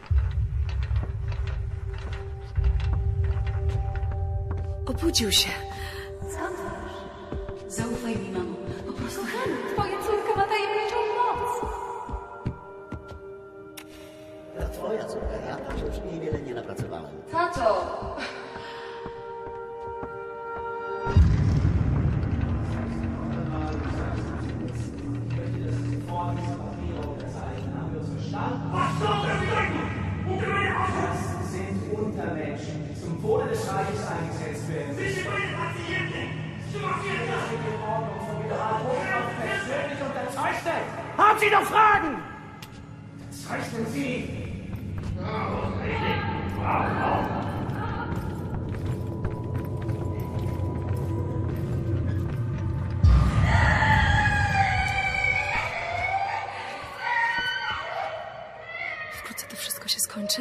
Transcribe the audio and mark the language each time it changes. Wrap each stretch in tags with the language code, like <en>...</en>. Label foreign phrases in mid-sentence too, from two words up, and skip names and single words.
<pl>Obudził się. Zaufaj mi, mamo. Po prostu... Kochany, twoja córka ma tajemniczą moc. To twoja córka, ja tam się już niewiele nie napracowałem. Tato!</pl> <de>Was soll das bedeuten? Das sind Untermenschen, die zum Wohle des Reiches eingesetzt werden. Sie sind meine Patienten! Sie massieren das! Die Ordnung von Generalhofrat persönlich unterzeichnet! Haben Sie noch Fragen? Unterzeichnen Sie! Warum?</de> <pl>Wkrótce to wszystko się skończy.</pl>